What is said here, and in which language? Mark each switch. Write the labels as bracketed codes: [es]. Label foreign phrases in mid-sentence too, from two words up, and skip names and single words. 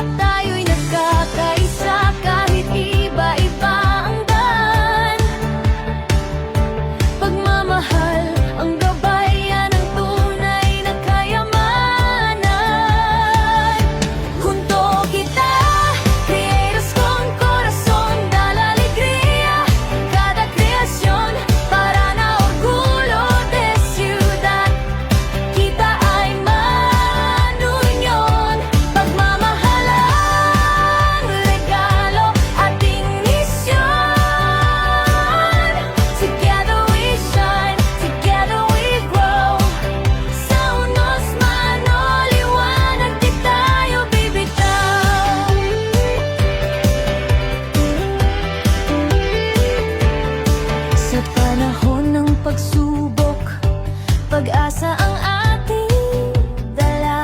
[tl] Tayo'y nagkakaisa kahit iba-iba ang daan. Pagmamahal ang gabayan ng tunay na kayamanan. [cbk] Junto kita, creators con corazón, dala alegría cada creación para na orgullo de ciudad. [tl] Kita ay manunyon, pagmamahalang regalo ating misyon. [en] Together we shine, together we grow. [tl] Sa unos man o liwanag, di tayo bibitaw. Sa panahon ng pagsubok, pag-asa ang ating dala.